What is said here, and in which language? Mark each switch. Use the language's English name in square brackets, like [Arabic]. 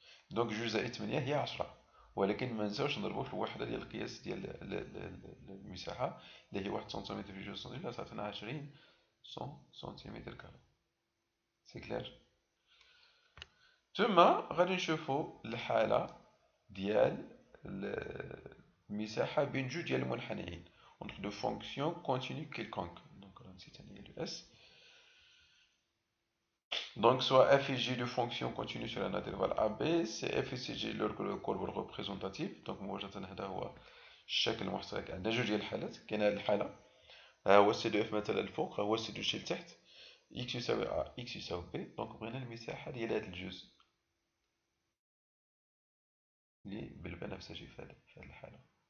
[Arabic] دونك جوج زائد 8 هي 10، ولكن ما نساوش نضربو في الوحدة ديال القياس ديال المساحة اللي هي 1 سنتيمتر في جوج سنتيمتر، تعطينا 20 سنتيمتر كاري. سي كلير. ثم غادي نشوفو الحالة ديال المساحة بين جوج ديال المنحنيين. وناخدو فونكسيون كونتينيو كيلكونك، دونك راه نسيت انايا لو اس. [French] Donc, soit f et g de fonction continue sur un intervalle AB, c'est f et g leur courbe représentative. [Arabic] Donc, مباشرة هذا هو الشكل المحترك. عندنا جوج ديال الحالات. كاين هذه الحالة، ها هو سي دو اف مثلا الفوق، ها هو سي دو جي لتحت، اكس يساوي ا اكس يساوي بي. دونك بغينا المساحة ديال هذا الجزء اللي بالبنفسجي في هذه الحالة.